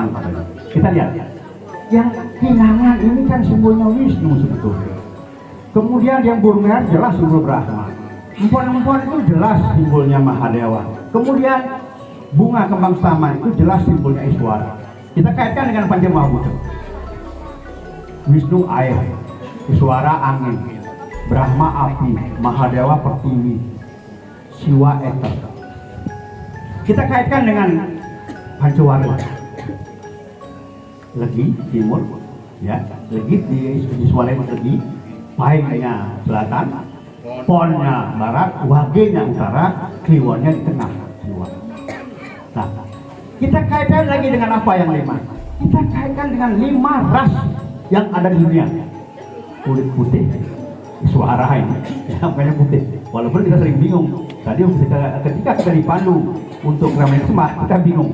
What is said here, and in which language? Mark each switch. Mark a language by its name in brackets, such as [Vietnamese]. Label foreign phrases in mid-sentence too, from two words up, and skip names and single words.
[Indonesian] Kita lihat. Yang kinangan ini kan simbolnya Wisnu sebetulnya. Kemudian yang bubur merah jelas simbol Brahma. Empon-empon itu jelas simbolnya Mahadewa. Kemudian bunga kembang taman itu jelas simbolnya Iswara. Kita kaitkan dengan Panjamahabhuta. Wisnu air, Iswara angin, Brahma api, Mahadewa pertiwi, Siwa eter. Kita kaitkan dengan Pancawarna. Legi timur, ya, Legi di Swalen Legi, Paingnya selatan, Ponnya barat, Wagenya utara, Kliwonnya di tengah. Nah, kita kaitkan lagi dengan apa yang lima? Kita kaitkan dengan 5 ras yang ada di dunia. Kulit putih, suara ini, ya, makanya putih. Walaupun kita sering bingung. Tadi ketika kita dipandu untuk Ramayana Semat, kita bingung.